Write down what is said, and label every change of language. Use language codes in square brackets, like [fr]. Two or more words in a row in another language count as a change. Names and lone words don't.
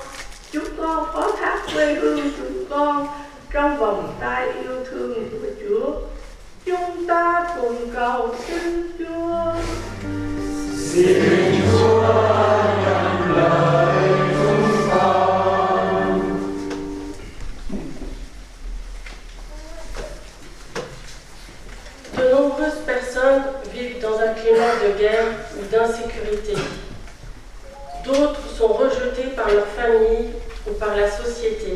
[vi] Chúng con phó thác quê hương chúng con trong vòng tay yêu thương của Chúa. Chúng ta cùng cầu xin Chúa. Xin Chúa nhận lời chúng con. [fr] De nombreuses personnes vivent dans un climat de guerre ou d'insécurité. D'autres sont rejetés par leur famille ou par la société.